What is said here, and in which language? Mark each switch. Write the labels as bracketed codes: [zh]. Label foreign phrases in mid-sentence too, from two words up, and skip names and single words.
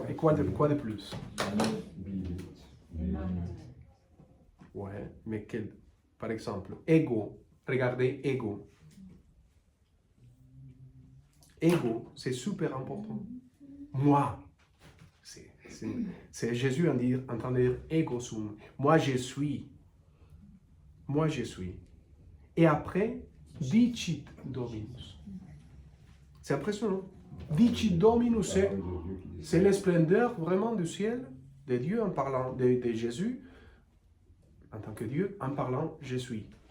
[fr] Et quoi de plus? Ouais, mais quel? Par exemple, ego. Regardez, ego. Ego, c'est super important. Moi, c'est Jésus en train de dire [la] ego sum. [fr] Moi, je suis. Moi, je suis. Et après, [la] dicit Dominus. [fr] C'est impressionnant. [la] Dicit Dominus, [fr] c'est la splendeur vraiment du ciel, de Dieu en parlant de Jésus, en tant que Dieu, en parlant je suis.